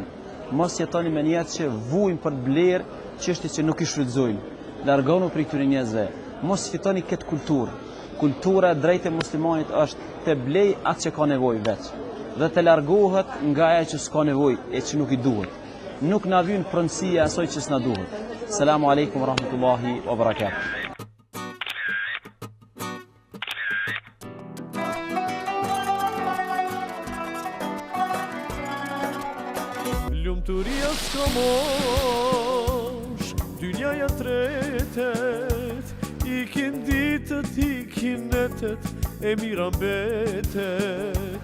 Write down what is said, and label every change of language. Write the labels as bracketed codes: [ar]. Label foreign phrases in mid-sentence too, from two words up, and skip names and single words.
[sq] Mos jetoni me njerëz që vujnë për të blerë çështje që nuk i shfrytëzojnë. Largonu prej këtyre njerëzve. Mos fitoni këtë kulturë. Kultura e drejtë e muslimanit është të blej atë që ka nevojë veç dhe të largohet nga ajo që s'ka nevojë e që nuk i duhet. Nuk na vjen pronësia asoj që s'na duhet. [ar] السلام عليكم ورحمة الله وبركاته. [sq] Lumturia s'ka mosh, dynjaja tretet, ikin ditët, ikin netet, e mira mbetet.